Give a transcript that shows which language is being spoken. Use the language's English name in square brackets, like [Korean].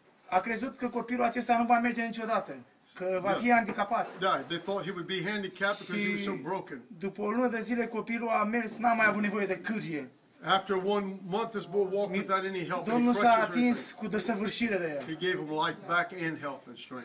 [Romanian] A crezut că copilul acesta nu va merge niciodată, că va fi handicapat. [English] Yeah, they thought he would be handicapped because he was so broken. [Romanian] După o lună de zile copilul a mers, n-a mai avut nevoie de cârje. [English] After 1 month, this boy walked without any help. [Romanian] Domnul s-a atins cu desăvârșire de el. [English] He gave him life back and health and strength.